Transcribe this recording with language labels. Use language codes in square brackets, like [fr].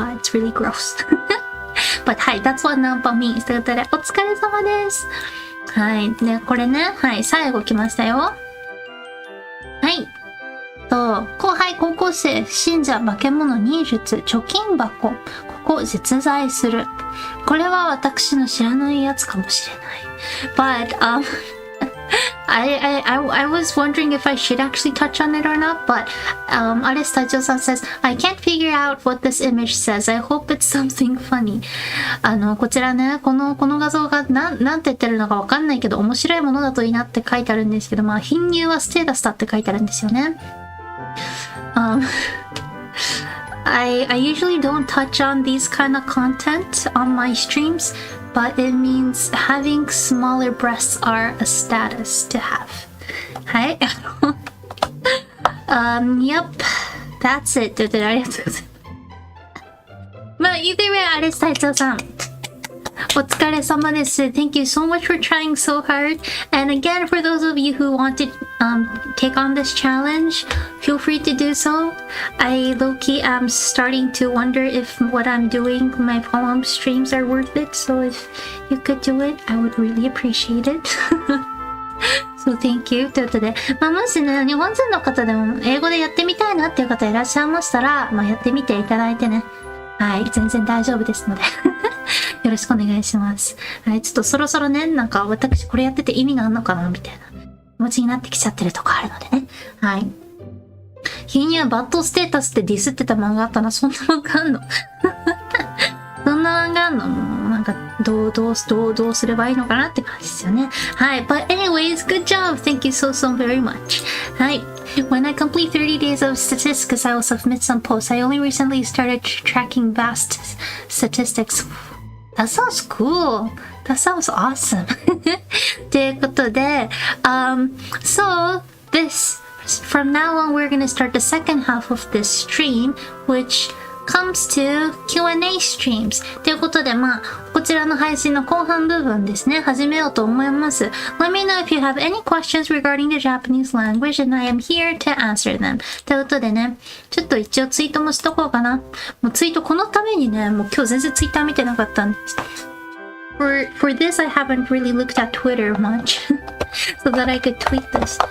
[en] It's really gross.But はい、that's what ナンパ means [ja] ということで、お疲れ様です。はい。で、これね、はい、最後来ましたよ。はい。後輩高校生、信者、化け物、忍術、貯金箱、ここ、実在する。これは私の知らないやつかもしれない。 [en] But, I was wondering if I should actually touch on it or not, but Artist Tacho-san says, I can't figure out what this image says. I hope it's something funny. [ja] こちらね、この画像がなんて言ってるのかわかんないけど、面白いものだといいなって書いてあるんですけど、まあ、貧乳はステータスだって書いてあるんですよね。 [en] I usually don't touch on these kind of content on my streams.But it means having smaller breasts are a status to have. [ja] はい。Yep. [en] That's it. [ja] ということでありがとうございます。まあ、 [en] either way, [ja] あれ、斉藤さん。お疲れ様です。 [en] Thank you so much for trying so hard. And again, for those of you who want to take on this challenge, feel free to do so. I low-key am starting to wonder if what I'm doing, my poem streams are worth it. So if you could do it, I would really appreciate it. So thank you. [ja] ということで、まあ、もしね、日本人の方でも英語でやってみたいなっていう方いらっしゃいましたら、まあ、やってみていただいてね。はい、全然大丈夫ですので。よろしくお願いします。はい、ちょっとそろそろね、なんか私これやってて意味があんのかなみたいな気持ちになってきちゃってるとこあるのでね。はい。貧乳はバッドステータスってディスってた漫画あったな。そんな漫画あんのそんな漫画あんのもうなんかどうすればいいのかなって感じですよね。はい。 [en] But anyways, good job. Thank you so very much. はい。 When I complete 30 days of statistics, I will submit some posts. I only recently started tracking vast statistics.That sounds cool. That sounds awesome. [ja] ということで、 [en] so from now on, we're gonna start the second half of this stream, which comes to Q&A streams. [ja] ということで、まあ、こちらの配信の後半部分ですね、始めようと思います。 [en] Let me know if you have any questions regarding the Japanese language, and I am here to answer them. [ja] ということでね、ちょっと一応ツイートもしとこうかな。もうツイートこのためにね、もう今日全然ツイッター見てなかったんです。 [en] For this, I haven't really looked at Twitter much, so that I could tweet this.